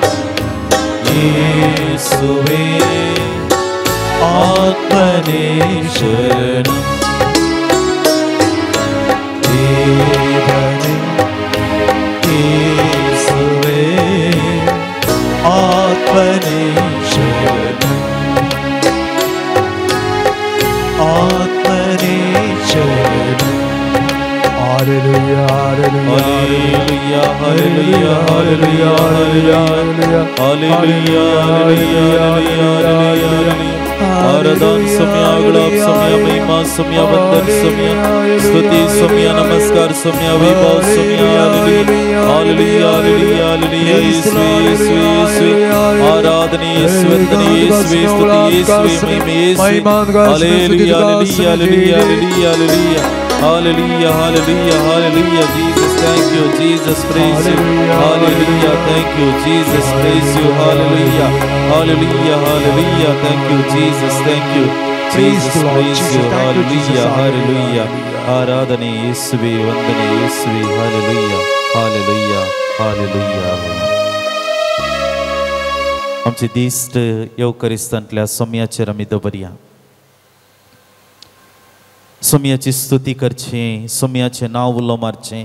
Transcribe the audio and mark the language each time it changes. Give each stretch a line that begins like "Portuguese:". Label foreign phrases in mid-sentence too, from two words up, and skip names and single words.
Kannada: ಯೇಸುವೇ ಆತ್ಮನೇ ಶರಣಂ ದೇವನೇ ಯೇಸುವೇ ಆತ್ಮನೇ ಶರಣಂ ಆತ್ಮನೇ ಶರಣಂ
English: Hallelujah, hallelujah, Hallelujah, hallelujah, hallelujah, hallelujah, hallelujah.
Konkani: आराधन सोम्या गुलाब सोम्या महिमा सोम्या वंदन सोम्या स्तुति सोम्या नमस्कार सोम्या वैभव सोम्या हालेलुया हालेलुया हालेलुया यीशु यीशु यीशु आराधना यीशु वंदन यीशु स्तुति यीशु महिमा हालेलुया
English: हालेलुया हालेलुया हालेलुया Hallelujah, hallelujah, hallelujah, Jesus, thank you, Jesus, praise you, hallelujah, thank you, Jesus, praise you, hallelujah, hallelujah, hallelujah, thank you, Jesus, thank you, Jesus, praise you, hallelujah, hallelujah,
Kannada: ಆರಾಧನೆ ಯೇಸುವೇ ವಂದನೆ ಯೇಸುವೇ,
English: hallelujah, hallelujah, hallelujah.
Konkani: आमचे दिस्ट येवकरिस्तांतल्या सोम्याचेर आमी दवरया. सोम्याची स्तुती करची, सोम्याचे नाव उलो मारचें.